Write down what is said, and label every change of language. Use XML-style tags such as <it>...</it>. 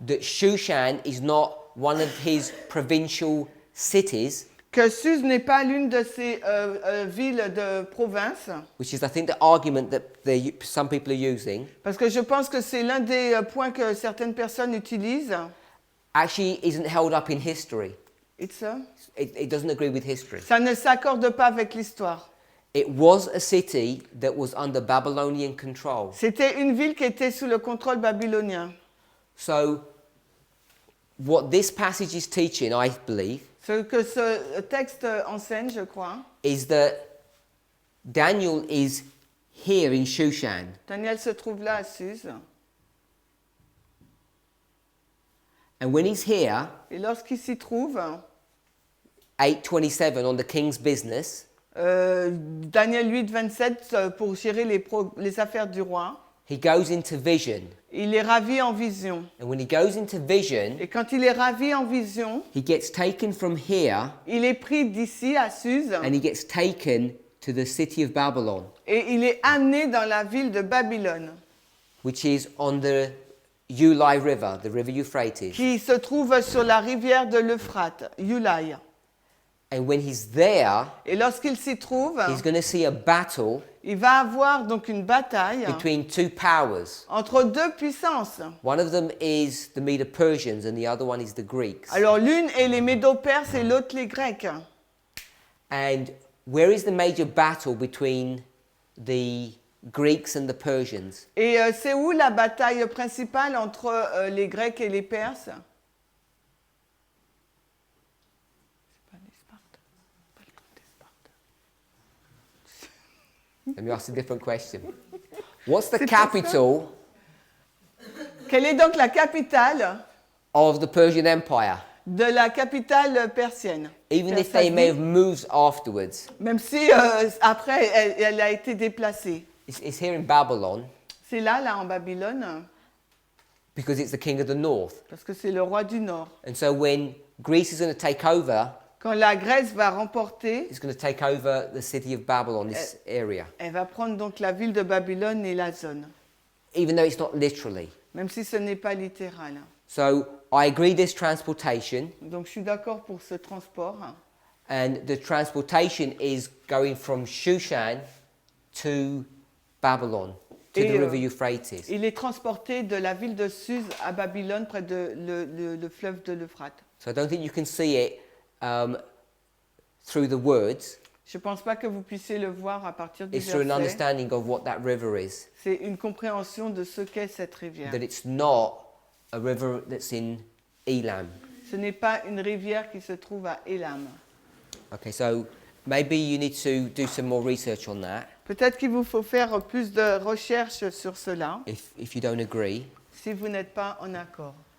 <en>that Shushan is not one of his provincial cities,</en> <fr>que Suse n'est pas l'une de ces villes de province,</fr> <en>which is I think the argument that some people are using,</en> <fr>parce que je pense que c'est l'un des points que certaines personnes utilisent.</fr> <en>actually isn't held up in history. It It doesn't agree with history.</en> <fr>Ça ne s'accorde pas avec l'histoire.</fr> <en>It was a city that was under Babylonian control.</en> <fr>C'était une ville qui était sous le contrôle babylonien.</fr> <en>So what this passage is teaching, I believe,</en> <fr>Ce que ce texte enseigne, je crois,</fr> <en>is that Daniel is here in Shushan.</en> <fr>Daniel se trouve là à Suse.</fr> <en>And when he's here,</en> <fr>Et lorsqu'il s'y trouve,</fr> <en>8:27 on the king's business,</en> <fr>Daniel 8, 27, pour gérer les affaires du roi,</fr> <en>he goes into vision.</en> <fr>il est ravi en vision.</fr> <en>And when he goes into vision,</en> <fr>Et quand il est ravi en vision,</fr> <en>he gets taken from here</en> <fr>il est pris d'ici à Suse</fr> <en>and he gets taken to the city of Babylon,</en> <fr>et il est amené dans la ville de Babylone,</fr> <en>which is on the Ulai River, the river Euphrates.</en> <fr>qui se trouve sur la rivière de l'Euphrate, Ulai.</fr> <en>And when he's there,</en> <fr>Et lorsqu'il s'y trouve,</fr> <en>he's going to see a battle</en> <fr>il va avoir donc une bataille</fr> <en>between two powers.</en> <fr>entre deux puissances.</fr> <en>One of them is the Medo-Persians and the other one is the Greeks.</en> <fr>Alors l'une est les Médo-Perses et l'autre les Grecs.</fr> <en>And where is the major battle between the Greeks and the Persians?</en> <fr>Et c'est où la bataille principale entre les Grecs et les Perses?</fr> <en>Let me ask a different question. What's the capital</en> <fr>Quelle est donc la capitale</fr> <en>of the Persian Empire?</en> <fr>de la capitale persienne?</fr> <en>Even if they may have moved afterwards.</en> <fr>Même si après elle a été déplacée.</fr> <en>It's here in Babylon</en> <fr>C'est là en Babylone,</fr> <en>because it's the king of the north.</en> <fr>parce que c'est le roi du Nord.</fr> <en>And so when Greece is going to take over,</en> <fr>Quand la Grèce va remporter,</fr> <en>it's going to take over the city of Babylon, this area.</en> <fr>elle va prendre donc la ville de Babylone et la zone,</fr> <en>Even though it's not literally.</en> <fr>même si ce n'est pas littéral.</fr> <en>So I agree this transportation,</en> <fr>Donc je suis d'accord pour ce transport.</fr> <en>and the transportation is going from Shushan to Babylon, to</en> <fr>Et,</fr> <en>the river Euphrates.</en> <fr>Il est transporté de la ville de Suse à Babylone, près de le fleuve de l'Euphrate.</fr> <en>So I don't think you can see it through the words.</en> <fr>Je ne pense pas que vous puissiez le voir à partir du</fr> <en>It's through an</en> <fr>verset.</fr> <en>understanding of what that river is.</en> <fr>C'est une compréhension de ce qu'est cette rivière.</fr> <en>That it's not a river that's in Elam.</en> <fr>Ce n'est pas une rivière qui se trouve à Élam.</fr> <en>Okay, so maybe you need to do some more research on that</en> <fr>Peut-être qu'il vous faut faire plus de recherches sur cela,</fr> <en>if you don't agree.</en> <fr>si vous n'êtes pas en accord.</fr>